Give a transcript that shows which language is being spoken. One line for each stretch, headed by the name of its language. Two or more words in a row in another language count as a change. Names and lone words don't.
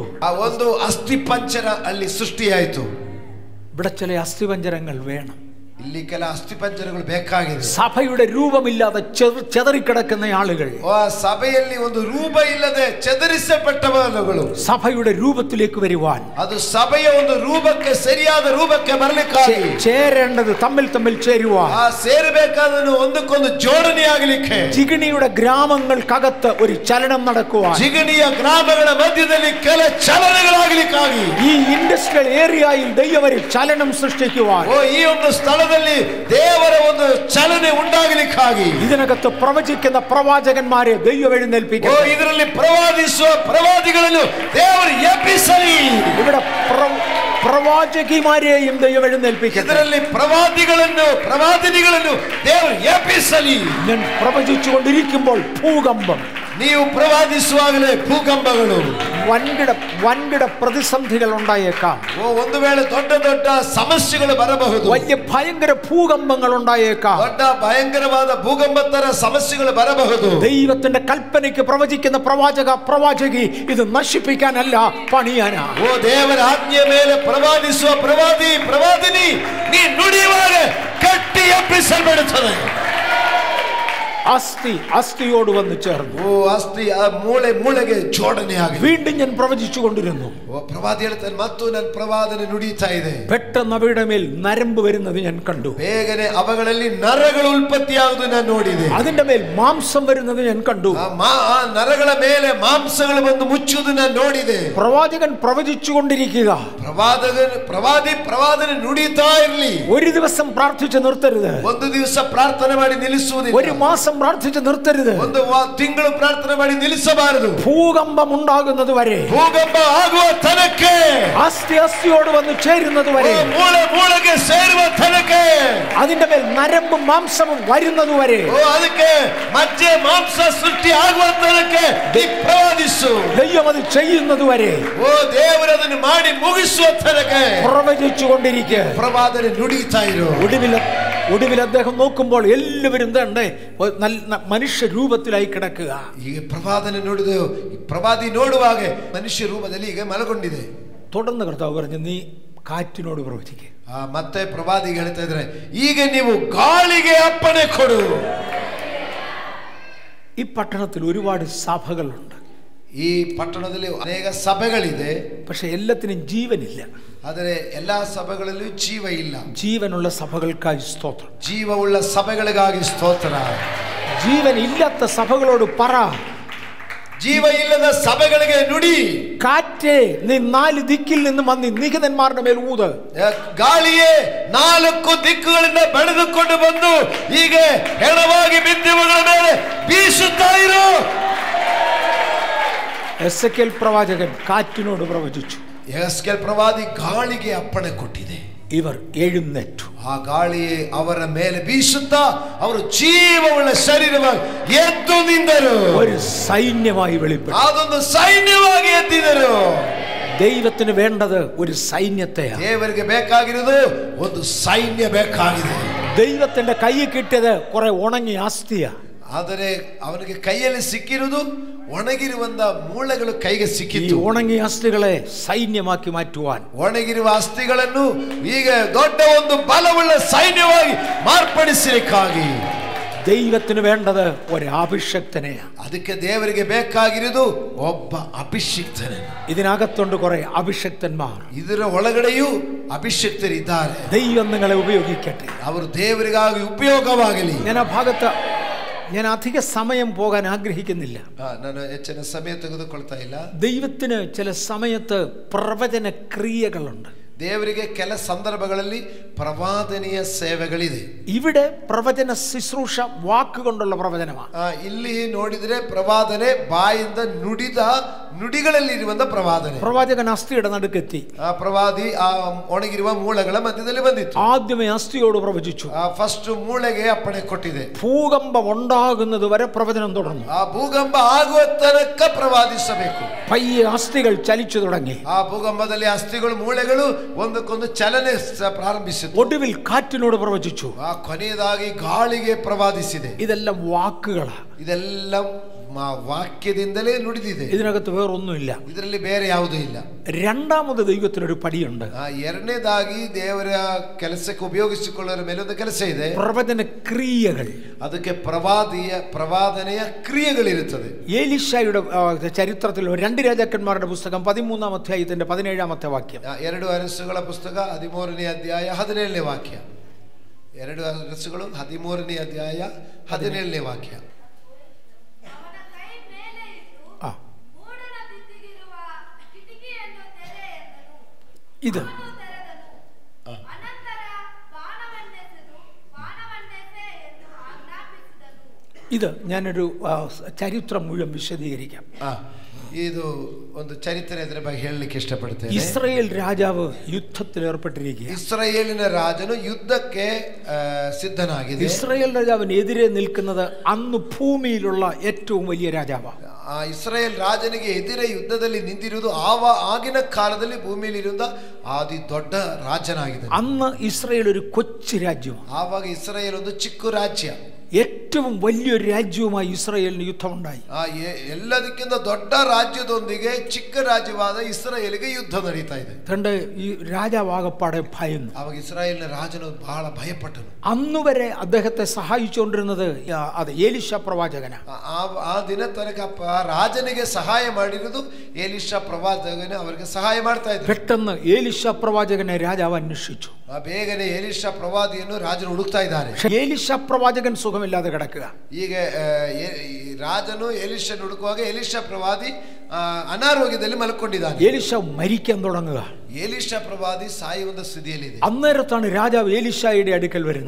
Kannada: ಆ ಒಂದು ಅಸ್ಥಿ ಪಂಜರ ಅಲ್ಲಿ ಸೃಷ್ಟಿಯಾಯಿತು.
Malayalam: ഇവിടെ ചില അസ്ഥിപഞ്ജരങ്ങൾ വേണം.
Kannada: ಇಲ್ಲಿ ಕೆಲ ಅಸ್ಥಿಪಂಜರಗಳು ಬೇಕಾಗಿದೆ.
Malayalam: സഭയുടെ രൂപമില്ലാതെ ചെതറിക്കിടക്കുന്ന ആളുകൾ,
Kannada: ಸಭೆಯಲ್ಲಿ ಒಂದು ರೂಪ ಇಲ್ಲದೆ ಚದರಿಸಲ್ಪಟ್ಟವರು
Malayalam: സഭയുടെ രൂപത്തിലേക്ക് വരുവാൻ,
Kannada: ಅದು ಸಭೆಯ ಒಂದು ರೂಪಕ್ಕೆ ಸರಿಯಾದ ರೂಪಕ್ಕೆ ಬರಲಿಕ್ಕಾಗಿ
Malayalam: ചേരേണ്ടത് തമ്മിൽ ചേരുവാൻ,
Kannada: ಸೇರಬೇಕಾದನ್ನು ಒಂದಕ್ಕೊಂದು ಜೋಡಣೆಯಾಗಲಿಕ್ಕೆ,
Malayalam: ജിഗിണിയുടെ ഗ്രാമങ്ങൾക്കകത്ത് ഒരു ചലനം നടക്കുവാൻ,
Kannada: ಜಿಗಣಿಯ ಗ್ರಾಮಗಳ ಮಧ್ಯದಲ್ಲಿ ಕೆಲ ಚಲನಗಳಾಗಲಿಕ್ಕಾಗಿ,
Malayalam: ഈ ഇൻഡസ്ട്രിയൽ ഏരിയയിൽ ദൈവം ഒരു ചലനം സൃഷ്ടിക്കുവാൻ,
Kannada: ಈ ಒಂದು ಸ್ಥಳದಲ್ಲಿ ದೇವರ ಒಂದು ಚಲನೆ ಉಂಟಾಗಲಿಕ್ಕಾಗಿ,
Malayalam: ഇതിനകത്ത് പ്രവചിക്കുന്ന പ്രവാചകന്മാരെ ദൈവം എഴുന്നേൽപ്പിക്കും.
Kannada: ಇದರಲ್ಲಿ ಪ್ರವಾದಿಸುವ ಪ್ರವಾದಿಗಳನ್ನು ದೇವರು ಎಬ್ಬಿಸಲಿ.
Malayalam: ഇവിടെ പ്രവാചകിമാരെയും ദൈവം എഴുന്നേൽപ്പിക്കും.
Kannada: ಇದರಲ್ಲಿ ಪ್ರವಾದಿನಿಗಳನ್ನು ದೇವರು ಎಬ್ಬಿಸಲಿ.
Malayalam: ഞാൻ പ്രവചിച്ചുകൊണ്ടിരിക്കുമ്പോൾ ഭൂകമ്പം,
Kannada: ನೀವು ಪ್ರವಾದಿಸುವಾಗಲೇ ಭೂಕಂಪಗಳು,
Malayalam: വൻകിട പ്രതിസന്ധികൾ ഉണ്ടായേക്കാം.
Kannada: ಒಂದು ವೇಳೆ ದೊಡ್ಡ ಸಮಸ್ಯೆಗಳು ಬರಬಹುದು.
Malayalam: വലിയ ഭയങ്കര ഭൂകമ്പങ്ങൾ ഉണ്ടായേക്കാം.
Kannada: ದೊಡ್ಡ ಭಯಂಕರವಾದ ಭೂಕಂಪ ತರ ಸಮಸ್ಯೆಗಳು ಬರಬಹುದು.
Malayalam: ദൈവത്തിന്റെ കൽപ്പനയ്ക്ക് പ്രവചിക്കുന്ന പ്രവാചകി ഇത് നശിപ്പിക്കാനല്ല, പണിയാനാ.
Kannada: ದೇವರ ಆಜ್ಞೆಯ ಮೇಲೆ ಪ್ರವಾದಿಸುವ ಪ್ರವಾದಿನಿ ನೀ ನುಡಿಯುವಾಗ ಕಟ್ಟಿ ಎಬ್ಬಿಸಲ್ಪಡುತ್ತದೆ.
Malayalam: അസ്ഥിയോട് വന്ന് ചേർന്നു.
Kannada: ಅಸ್ಥಿ ಮೂಳೆಗೆ ಜೋಡಣೆಯಾಗಿದೆ.
Malayalam: വീണ്ടും ഞാൻ പ്രവചിച്ചുകൊണ്ടിരുന്നു.
Kannada: ಪ್ರವಾದಿ ಹೇಳ್ತಾನೆ, ಮತ್ತು ನನ್ನ ಪ್ರವಾದನೆ ನುಡಿಯುತ್ತಾ ಇದೆ.
Malayalam: പെട്ടെന്ന് അവയുടെ മേൽ നരമ്പ് വരുന്നത് ഞാൻ കണ്ടു.
Kannada: ಬೇಗನೆ ಅವುಗಳಲ್ಲಿ ನರಗಳು ಉತ್ಪತ್ತಿಯಾಗುವುದು ನಾನು ನೋಡಿದೆ.
Malayalam: അതിന്റെ മേൽ മാംസം വരുന്നത് ഞാൻ കണ്ടു.
Kannada: ಆ ನರಗಳ ಮೇಲೆ ಮಾಂಸಗಳು ಬಂದು ಮುಚ್ಚುವುದು ನಾನು ನೋಡಿದೆ.
Malayalam: പ്രവാചകൻ പ്രവചിച്ചുകൊണ്ടിരിക്കുക,
Kannada: ಪ್ರವಾದನೆ ನುಡಿಯುತ್ತಾ ಇರಲಿ.
Malayalam: ഒരു ദിവസം പ്രാർത്ഥിച്ച് നിർത്തരുത്.
Kannada: ಒಂದು ದಿವಸ ಪ್ರಾರ್ಥನೆ ಮಾಡಿ ನಿಲ್ಲಿಸುವುದಿಲ್ಲ.
Malayalam: ഒരു മാസം പ്രാർത്ഥിച്ച് നിർത്തരുത്.
Kannada: ಒಂದು ತಿಂಗಳು ಪ್ರಾರ್ಥನೆ ಮಾಡಿ ನಿಲ್ಲಿಸಬಾರದು.
Malayalam: ഭൂകമ്പം ഉണ്ടാകുന്നത് വരെ,
Kannada: ಭೂಕಂಪ ಆಗುವ ತನಕ್ಕೆ,
Malayalam: അസ്ഥിയോട് വന്ന് ചേരുന്നത് വരെ,
Kannada: ಮೂಳೆಗೆ ಸೇರುವ ತನಕ್ಕೆ,
Malayalam: അതിന്റെ മേൽ നരമ്പും മാംസവും വരുന്നത് വരെ,
Kannada: ಅದಕ್ಕೆ ಮಜ್ಜೆ ಮಾಂಸ ಸೃಷ್ಟಿ ಆಗುವ ತನಕ್ಕೆ ಪ್ರವಾದಿಸು.
Malayalam: ദൈവം അത് ചെയ്യുന്നത് വരെ,
Kannada: ದೇವರು ಅದನ್ನು ಮಾಡಿ ಮುಗಿಸುವ ತನಕ್ಕೆ
Malayalam: പ്രവചിച്ചുകൊണ്ടിരിക്കുക.
Kannada: ಪ್ರವಾದನೆ ನುಡಿಯುತ್ತಾ ಇರು.
Malayalam: ഒടുവിൽ അദ്ദേഹം നോക്കുമ്പോൾ എല്ലാവരും തന്നെ മനുഷ്യ രൂപത്തിലായി കിടക്കുക.
Kannada: ಈಗ ಪ್ರವಾದನೆ ನೋಡಿದೆವು. ಪ್ರವಾದಿ ನೋಡುವಾಗ ಮನುಷ್ಯ ರೂಪದಲ್ಲಿ ಈಗ ಮಲಗೊಂಡಿದೆ.
Malayalam: തുടർന്ന് കർത്താവ് പറഞ്ഞു, നീ കാറ്റിനോട് പ്രവചിക്കുക.
Kannada: ಮತ್ತೆ ಪ್ರವಾದಿ ಹೇಳ್ತಾ ಇದ್ರೆ, ಈಗ ನೀವು ಗಾಳಿಗೆ ಅಪ್ಪಣೆ ಕೊಡು.
Malayalam: ഈ പട്ടണത്തിൽ ഒരുപാട് സഭകളുണ്ട്.
Kannada: ಈ ಪಟ್ಟಣದಲ್ಲಿ ಅನೇಕ ಸಭೆಗಳಿದೆ.
Malayalam: പക്ഷെ എല്ലാത്തിനും ജീവനില്ല.
Kannada: ಆದರೆ ಎಲ್ಲಾ ಸಭೆಗಳಲ್ಲೂ ಜೀವ ಇಲ್ಲ.
Malayalam: ജീവനുള്ള സഭകൾക്കായി സ്തോത്രം.
Kannada: ಜೀವವುಳ್ಳ ಸಭೆಗಳಿಗಾಗಿ ಸ್ತೋತ್ರ.
Malayalam: ജീവൻ ഇല്ലാത്ത സഭകളോട് പറ,
Kannada: ಜೀವ ಇಲ್ಲದ ಸಭೆಗಳಿಗೆ ನುಡಿ,
Malayalam: കാറ്റേ നീ 4 ദിക്കിൽ നിന്ന് വന്ന് നിഹിതന്മാരുടെ മേൽ ഊത്.
Kannada: ಗಾಳಿಯೇ 4 ದಿಕ್ಕುಗಳಿಂದ ಬೆಳೆದುಕೊಂಡು ಬಂದು ಹೀಗೆ ಹೆಣವಾಗಿ ಬಿದ್ದಿರುವವರ ಮೇಲೆ ಬೀಸುತ್ತಾ ಇರು.
Malayalam: എസെക്കിയേൽ പ്രവാചകൻ കാറ്റിനോട് പ്രവചിച്ചു.
Kannada: ಎಸೆಕಿಯೇಲ್ ಪ್ರವಾದಿ ಗಾಳಿಗೆ ಅಪ್ಪಣೆ ಕೊಟ್ಟಿದೆ.
Malayalam: ഇവർ എഴുന്നേറ്റു.
Kannada: ಆ ಗಾಳಿಯೇ ಅವರ ಮೇಲೆ ಬೀಸುತ್ತಾ ಅವರು ಜೀವವುಳ್ಳ ಶರೀರವಾಗಿ ಎದ್ದು ನಿಂತರು.
Malayalam: ഒരു സൈന്യമായി വെളിപ്പെട്ടു.
Kannada: ಅದೊಂದು ಸೈನ್ಯವಾಗಿ ಎದ್ದಿದರು.
Malayalam: ദൈവത്തിന് വേണ്ടത് ഒരു സൈന്യത്തെയാണ്.
Kannada: ದೇವರಿಗೆ ಬೇಕಾಗಿರುವುದು ಒಂದು ಸೈನ್ಯ ಬೇಕಾಗಿದೆ.
Malayalam: ദൈവത്തിന്റെ കയ്യിൽ കിട്ടിയത് കുറെ ഉണങ്ങിയ ആസ്തിയാ.
Kannada: ಆದರೆ ಅವನಿಗೆ ಕೈಯಲ್ಲಿ ಸಿಕ್ಕಿರುವುದು ಒಣಗಿರುವಂತ ಮೂಳೆಗಳು ಕೈಗೆ ಸಿಕ್ಕಿತ್ತು. ಈ ಒಣಗಿಯ ಆಸ್ತಿಗಳೇ ಸೈನ್ಯವಾಗಿ ಮಾറ്റുവാൻ, ಒಣಗಿರುವ ಆಸ್ತಿಗಳನ್ನು ಈಗ ದೊಡ್ಡ ಒಂದು ಬಲವುಳ್ಳ ಸೈನ್ಯವಾಗಿ ಮಾರ್ಪಡಿಸಲಿಕ್ಕಾಗಿ
Malayalam: ദൈവത്തിന് വേണ്ടത് ഒരു അഭിഷക്തനെയാണ്.
Kannada: ಅದಕ್ಕೆ ದೇವರಿಗೆ ಬೇಕಾಗಿರುವುದು ಒಬ್ಬ ಅಭಿಷಿಕ್ತನೇ.
Malayalam: ഇതിനകത്തുണ്ട് കുറെ അഭിഷക്തന്മാർ.
Kannada: ಇದರ ಒಳಗಡೆಯೂ ಅಭಿಷಕ್ತರಿದ್ದಾರೆ.
Malayalam: ദൈവം നിങ്ങളെ ഉപയോഗിക്കട്ടെ.
Kannada: ಅವರು ದೇವರಿಗಾಗಿ ಉಪಯೋಗವಾಗಲಿ.
Malayalam: ഞാൻ അധിക സമയം പോകാൻ ആഗ്രഹിക്കുന്നില്ല.
Kannada: ನಾನು ಹೆಚ್ಚಿನ ಸಮಯ ತೆಗೆದುಕೊಳ್ತಾ ಇಲ್ಲ.
Malayalam: ദൈവത്തിന് ചില സമയത്ത് പ്രവചന ക്രിയകളുണ്ട്.
Kannada: ದೇವರಿಗೆ ಕೆಲ ಸಂದರ್ಭಗಳಲ್ಲಿ ಪ್ರವಾದನೀಯ ಸೇವೆಗಳಿದೆ.
Malayalam: ഇവിടെ പ്രവചന ശുശ്രൂഷ വാക്കുകൊണ്ടുള്ള പ്രവചനമാണ്.
Kannada: ಇಲ್ಲಿ ನೋಡಿದ್ರೆ ಪ್ರವಾದನೆ ಬಾಯಿಂದ ನುಡಿದ ನುಡಿಗಳಲ್ಲಿ ಇರುವಂತ ಪ್ರವಾದನೆ.
Malayalam: പ്രവാചകൻ അസ്ഥിയുടെ നടുക്കെത്തി.
Kannada: ಪ್ರವಾದಿ ಆ ಒಣಗಿರುವ ಮೂಳೆಗಳ ಮಧ್ಯದಲ್ಲಿ ಬಂದಿತ್ತು.
Malayalam: ആദ്യമേ അസ്ഥിയോട് പ്രവചിച്ചു.
Kannada: ಫಸ್ಟ್ ಮೂಳೆಗೆ ಅಪ್ಪಣೆ ಕೊಟ್ಟಿದೆ.
Malayalam: ഭൂകമ്പം ഉണ്ടാകുന്നത് വരെ പ്രവചനം തുടർന്നു.
Kannada: ಆ ಭೂಕಂಪ ಆಗುವ ತನಕ ಪ್ರವಾದಿಸಬೇಕು.
Malayalam: പയ്യെ അസ്ഥികൾ ചലിച്ചു തുടങ്ങി.
Kannada: ಆ ಭೂಕಂಪದಲ್ಲಿ ಅಸ್ಥಿಗಳು ಮೂಳೆಗಳು ಒಂದಕ್ಕೊಂದು ಚಲನೆ ಪ್ರಾರಂಭಿಸಿತು.
Malayalam: ഒടുവിൽ കാറ്റിനോട് പ്രവചിച്ചു.
Kannada: ಆ ಕೊನೆಯದಾಗಿ ಗಾಳಿಗೆ ಪ್ರವಾದಿಸಿದೆ.
Malayalam: ഇതെല്ലാം വാക്കുകളാ.
Kannada: ಇದೆಲ್ಲ ವಾಕ್ಯದಿಂದಲೇ ನುಡಿದಿದೆ.
Malayalam: ഇതിനകത്ത് വേറൊന്നുമില്ല.
Kannada: ಇದರಲ್ಲಿ ಬೇರೆ ಯಾವುದೂ ಇಲ್ಲ.
Malayalam: രണ്ടാമത് ദൈവത്തിനൊരു പടിയുണ്ട്.
Kannada: ಎರಡನೇದಾಗಿ ದೇವರ ಕೆಲಸಕ್ಕೆ ಉಪಯೋಗಿಸಿಕೊಳ್ಳುವ ಮೇಲೆ ಒಂದು ಕೆಲಸ ಇದೆ.
Malayalam: പ്രവചന ക്രിയകൾ.
Kannada: ಅದಕ್ಕೆ ಪ್ರವಾದನೆಯ ಕ್ರಿಯೆಗಳಿರುತ್ತದೆ.
Malayalam: ഏലീശായുടെ ചരിത്രത്തിൽ 2 രാജാക്കന്മാരുടെ പുസ്തകം 13-ാം അധ്യായത്തിന്റെ 17-ാമത്തെ വാക്യം.
Kannada: 2 ಅರಸುಗಳ ಪುಸ್ತಕ 13ನೇ ಅಧ್ಯಾಯ 17ನೇ ವಾಕ್ಯ. 2 ಅರಸುಗಳು 13ನೇ ಅಧ್ಯಾಯ 17ನೇ ವಾಕ್ಯ.
Malayalam: ഇത് ഞാനൊരു ചരിത്രം മുഴുവൻ വിശദീകരിക്കാം.
Kannada: ಇದು ಒಂದು ಚರಿತ್ರೆ ಇದರ ಬಗ್ಗೆ ಹೇಳಲಿಕ್ಕೆ ಇಷ್ಟಪಡ್ತೇನೆ.
Malayalam: ഇസ്രായേൽ രാജാവ് യുദ്ധത്തിൽ ഏർപ്പെട്ടിരിക്കുക.
Kannada: ഇസ്രായേലിನ ರಾಜನು ಯುದ್ಧಕ್ಕೆ ಸಿದ್ಧನಾಗಿದೆ.
Malayalam: ഇസ്രായേൽ രാജാവിന് എതിരെ നിൽക്കുന്നത് അന്ന് ഭൂമിയിലുള്ള ഏറ്റവും വലിയ രാജാവാണ്.
Kannada: ಇಸ್ರಾಯೇಲ್ ರಾಜನಿಗೆ ಎದುರೇ ಯುದ್ಧದಲ್ಲಿ ನಿಂತಿರುವುದು ಆಗಿನ ಕಾಲದಲ್ಲಿ ಭೂಮಿಯಲ್ಲಿ ಇರುವ ಆದಿ ದೊಡ್ಡ ರಾಜನಾಗಿದೆ.
Malayalam: അന്ന് ഇസ്രായേൽ ഒരു കൊച്ചു രാജ്യം.
Kannada: ಆವಾಗ ಇಸ್ರಾಯೇಲ್ ಒಂದು ಚಿಕ್ಕ ರಾಜ್ಯ.
Malayalam: ഏറ്റവും വലിയൊരു രാജ്യവുമായി ഇസ്രായേലിന് യുദ്ധമുണ്ടായി.
Kannada: ಎಲ್ಲದಕ್ಕಿಂತ ದೊಡ್ಡ ರಾಜ್ಯದೊಂದಿಗೆ ಚಿಕ್ಕ ರಾಜ್ಯವಾದ ಇಸ್ರಾಯೇಲಿಗೆ ಯುದ್ಧ ನಡೀತಾ ಇದೆ.
Malayalam: തന്റെ ഈ രാജാവാകപ്പാടെ ഭയന്നു.
Kannada: ಆವಾಗ ಇಸ್ರಾಯೇಲಿನ ರಾಜನು ಬಹಳ ಭಯಪಟ್ಟನು.
Malayalam: അന്നുവരെ അദ്ദേഹത്തെ സഹായിച്ചുകൊണ്ടിരുന്നത് അത് ഏലീശ പ്രവാചകനാണ്.
Kannada: ಆ ದಿನ ತನಕ ರಾಜನಿಗೆ ಸಹಾಯ ಮಾಡಿರುವುದು ಏಲಿಷ ಪ್ರವಾಚಕನೇ ಅವರಿಗೆ ಸಹಾಯ ಮಾಡ್ತಾ ಇದ್ದ.
Malayalam: പെട്ടെന്ന് ഏലീശ പ്രവാചകനെ രാജാവ് അന്വേഷിച്ചു.
Kannada: ಬೇಗನೆ ಏಲಿಷ ಪ್ರವಾದಿಯನ್ನು ರಾಜನು ಹುಡುಕ್ತಾ ಇದ್ದಾರೆ.
Malayalam: ഏലീശ പ്രവാചകൻ സുഖമില്ലാതെ കിടക്കുക.
Kannada: ಈಗ ರಾಜನು ಎಲೀಷನ ಹುಡುಕುವಾಗ ಎಲೀಷ ಪ್ರವಾದಿ ಅನಾರೋಗ್ಯದಲ್ಲಿ ಮಲ್ಕೊಂಡಿದ್ದಾನೆ.
Malayalam: ഏലീശ മരിക്കാൻ തുടങ്ങുക.
Kannada: ಎಲೀಷ ಪ್ರವಾದಿ ಸಾಯುವ ಸ್ಥಿತಿಯಲ್ಲಿದೆ.
Malayalam: അന്നേരത്താണ് രാജാവ് ഏലീശയുടെ അടുക്കൽ വരുന്നത്.